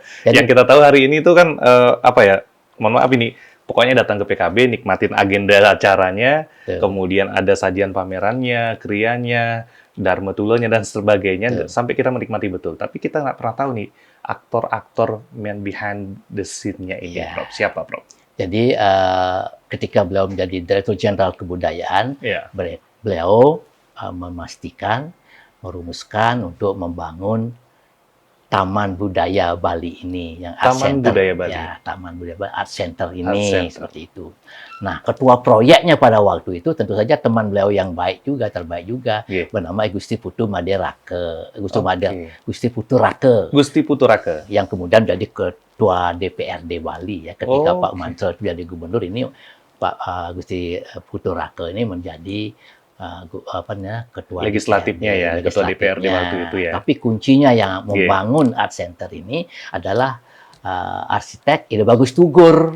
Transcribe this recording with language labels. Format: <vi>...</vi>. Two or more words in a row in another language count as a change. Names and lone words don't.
<id>Jadi- Yang kita tahu hari ini itu kan, apa ya, mohon maaf ini, pokoknya datang ke PKB, nikmatin agenda acaranya, Betul. kemudian ada sajian pamerannya, krianya, dharma tulonya, dan sebagainya, Betul. sampai kita menikmati betul. Tapi kita nggak pernah tahu nih, aktor-aktor</id> <en>man behind the scene-</en> <id>nya ini, Iya. Prof. Siapa, Prof? Jadi ketika beliau menjadi Direktur Jenderal Kebudayaan, Iya. beliau memastikan, merumuskan untuk membangun Taman Budaya Bali ini, yang Art Taman Center. Budaya Bali. Ya, Taman Budaya Bali Art Center Art ini, Center. seperti itu. Nah, ketua proyeknya pada waktu itu tentu saja teman beliau yang baik juga, terbaik juga, Iya. bernama Gusti Putu Maderake, Oke. Gusti Putu Rake, Gusti Puturake. yang kemudian jadi ketua DPRD Bali ya, ketika Oh, Pak Mantre jadi gubernur ini, Pak Gusti Putu Rake ini menjadi ketua Legislatifnya ya, ketua DPRD legislatifnya. waktu itu ya. Tapi kuncinya yang Iya. membangun Art Center ini adalah arsitek Ide Bagus Tugur.</id>